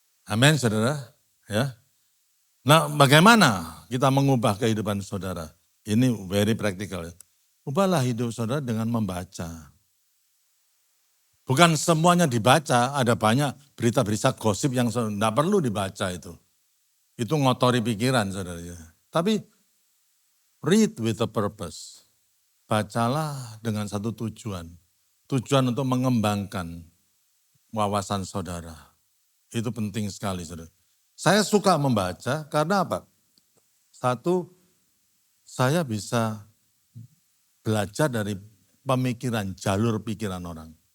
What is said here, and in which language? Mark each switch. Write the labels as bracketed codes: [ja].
[id] Amin, saudara. Ya. Nah, bagaimana kita mengubah kehidupan saudara? Ini [en] very practical. [id] Ubahlah hidup saudara dengan membaca. Bukan semuanya dibaca, ada banyak berita-berita gosip yang tidak perlu dibaca itu. Itu ngotori pikiran saudara. Tapi [en] read with a purpose. [id] Bacalah dengan satu tujuan. Tujuan untuk mengembangkan wawasan saudara. Itu penting sekali saudara. Saya suka membaca karena apa? Satu, saya bisa belajar dari pemikiran, jalur pikiran orang.